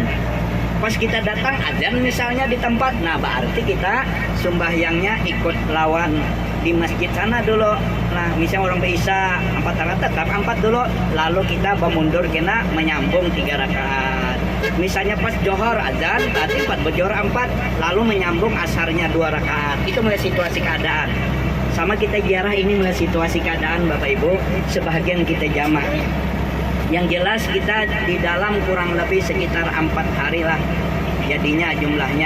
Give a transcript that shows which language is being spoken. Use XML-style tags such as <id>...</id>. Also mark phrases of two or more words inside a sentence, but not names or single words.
<bjn>Pas kita datang adzan misalnya di tempat, nah berarti kita sembahyangnya ikut lawan di masjid sana dulu. Nah, misalnya orang berisya 4 rakaat tetap 4 dulu, lalu kita bermundur kena menyambung 3 rakaat. Misalnya pas johor adzan tadi 4 berjohor 4,</bjn> <id>lalu menyambung asarnya 2 rakaat. Itu melihat situasi keadaan. Sama kita ziarah ini melihat situasi keadaan Bapak Ibu, sebagian kita jamak. Yang jelas kita di dalam kurang lebih sekitar 4 hari lah jadinya jumlahnya.</id>